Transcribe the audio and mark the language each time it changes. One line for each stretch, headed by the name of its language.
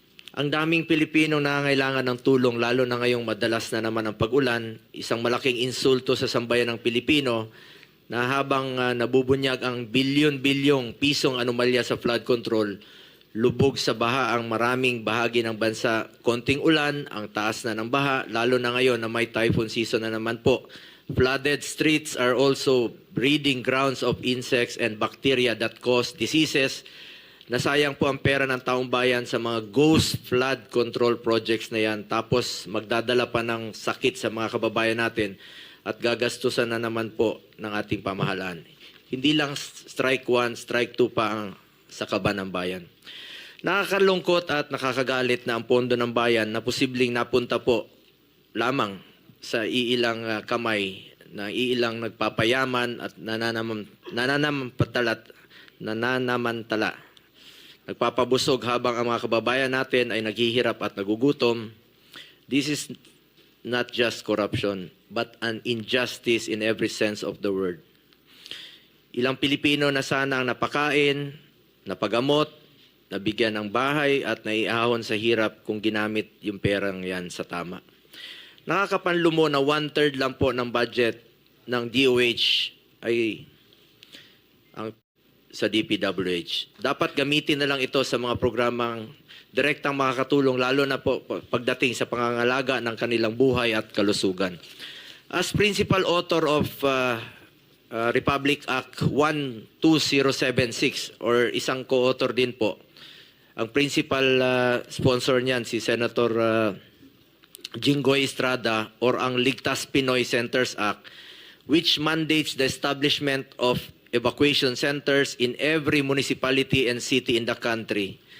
Filipino: Ang daming Pilipino na nangangailangan ng tulong, lalo na ngayong madalas na naman ang pag-ulan, isang malaking insulto sa sambayan ng Pilipino na habang nabubunyag ang bilyon-bilyong pisong anomalya sa flood control, lubog sa baha ang maraming bahagi ng bansa. Konting ulan, ang taas na ng baha, lalo na ngayon na may typhoon season na naman po.
English: Flooded streets are also breeding grounds of insects and bacteria that cause diseases.
Filipino: Nasayang po ang pera ng taong bayan sa mga ghost flood control projects na yan. Tapos magdadala pa ng sakit sa mga kababayan natin at gagastusan na naman po ng ating pamahalaan. Hindi lang strike 1, strike 2 pa ang sa kaban ng bayan. Nakakalungkot at nakakagalit na ang pondo ng bayan na posibleng napunta po lamang sa iilang kamay na iilang nagpapayaman at nananamantala. Nagpapabusog habang ang mga kababayan natin ay naghihirap at nagugutom.
English: This is not just corruption, but an injustice in every sense of the word.
Filipino: Ilang Pilipino na sana ang napakain, napagamot, nabigyan ng bahay at naiahon sa hirap kung ginamit yung perang yan sa tama. Nakakapanlumo na 1/3 lang po ng budget ng DOH ay sa DPWH. Dapat gamitin na lang ito sa mga programang direktang makakatulong, lalo na po pagdating sa pangangalaga ng kanilang buhay at kalusugan.
English: As principal author of Republic Act 12076 or
Filipino: isang co-author din po, ang principal sponsor niyan
English: si Senator Jinggoy Estrada, or ang Ligtas Pinoy Centers Act, which mandates the establishment of evacuation centers in every municipality and city in the country.